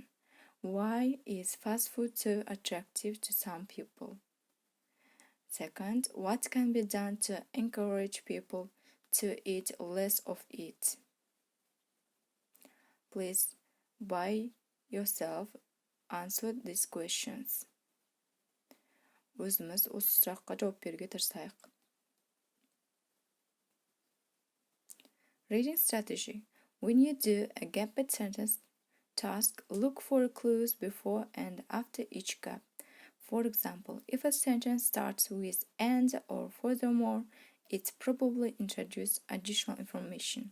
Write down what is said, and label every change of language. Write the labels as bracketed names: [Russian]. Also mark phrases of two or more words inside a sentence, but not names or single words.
[English] Why is fast food so attractive to some people? Second, what can be done to encourage people to eat less of it? Please, by yourself, answer these questions. [Kazakh] Өзіміз осы сұраққа жауап беруге тырысайық. [English] Reading strategy. When you do a gap-based sentence task, look for clues before and after each gap. For example, if a sentence starts with and or furthermore, it probably introduces additional information.